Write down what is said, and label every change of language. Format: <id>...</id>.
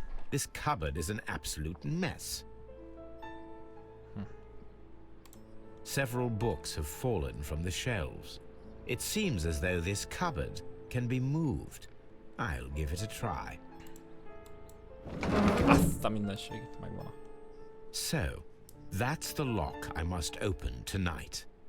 <en>This cupboard is an absolute mess. Several books have fallen from the shelves. It seems as though this cupboard can be moved. I'll give it a try.</en> <hu>Azt a mindenségét megvan.</hu> <en>So, that's the lock I must open tonight.</en>